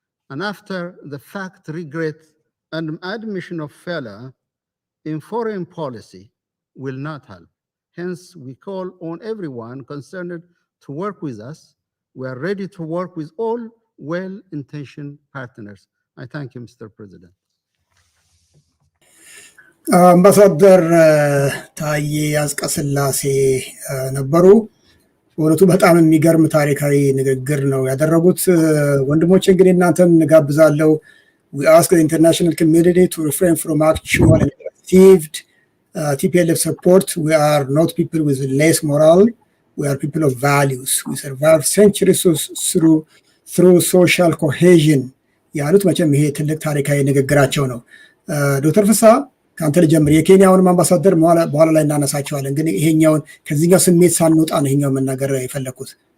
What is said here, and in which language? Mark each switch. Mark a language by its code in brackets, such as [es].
[en] And after the fact regret and admission of failure in foreign policy will not help. Hence, we call on everyone concerned to work with us. We are ready to work with all well-intentioned partners. I thank you, Mr. President. [am] አምባሳደር ታዬ አጽቀሥላሴ ነበሩ። በእውነቱ በጣም የሚገርም ታሪካዊ ንግግር ነው ያደረጉት። ወንድሞቼ እንግዲህ እናንተን እንጋብዛለሁ። [en] We ask the international community to refrain from actual and perceived TPLF support. We are not people with less moral. We are people of values. We survived centuries through social cohesion. [am] ያሉት መቼም ይሄ ትልቅ ታሪካዊ ንግግራቸው ነው። ዶክተር ፍስሐ ከአንተ ልጀምር። የኬንያውንም አምባሳደር በኋላ ላይ እናነሳቸዋለን፣ ግን ይሄኛውን ከዚህኛው ስሜት ሳንወጣ ነው ይሄኛው መናገር የፈለኩት።